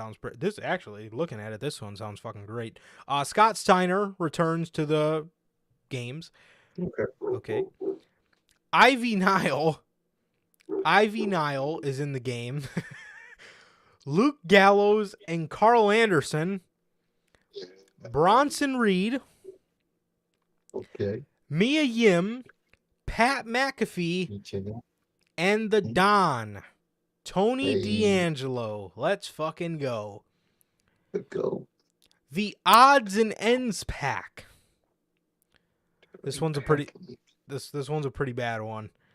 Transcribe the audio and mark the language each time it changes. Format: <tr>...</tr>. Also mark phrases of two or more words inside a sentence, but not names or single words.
<en>This actually, looking at it, this one sounds fucking great. Scott Steiner returns to the games. Okay. Ivy Nile is in the game. Luke Gallows and Carl Anderson. Bronson Reed. Okay. Mia Yim. Pat McAfee. And the Don. Tony D'Angelo. Let's fucking go. Go. The Odds and Ends pack. This one's a pretty bad one.</en>